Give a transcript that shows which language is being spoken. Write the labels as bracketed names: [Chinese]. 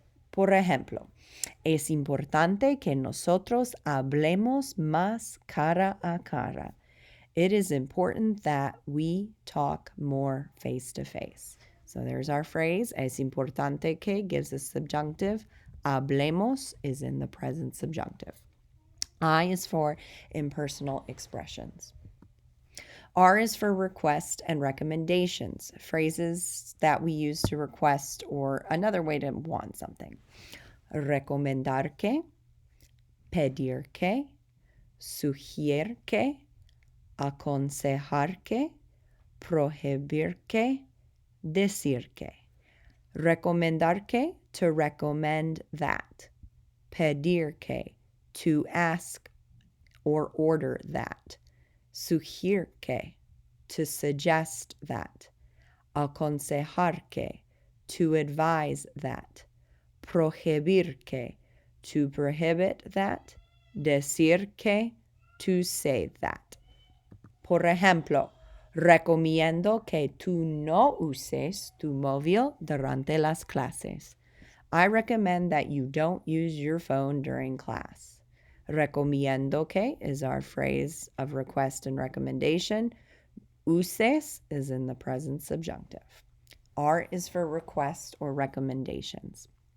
[Spanish] Por ejemplo, es importante que nosotros hablemos más cara a cara. [English] It is important that we talk more face to face. So there's our phrase. [Spanish] Es importante que [English] gives us subjunctive. Hablemos is in the present subjunctive. I is for impersonal expressions. R is for request and recommendations, phrases that we use to request or another way to want something. [Spanish] Recomendar que, pedir que, sugerir que, aconsejar que, prohibir que, decir que. Recomendar que, [English] to recommend that. [Spanish] Pedir que, [English] to ask or order that. [Spanish] Sugerir que, [English] to suggest that. [Spanish] Aconsejar que, [English] to advise that. [Spanish] Prohibir que, [English] to prohibit that. [Spanish] Decir que, [English] to say that. [Spanish] Por ejemplo, recomiendo que tú no uses tu móvil durante las clases. [English] I recommend that you don't use your phone during class. [Spanish] Recomiendo que [English] is our phrase of request and recommendation. Uses is in the present subjunctive. R is for request or recommendations.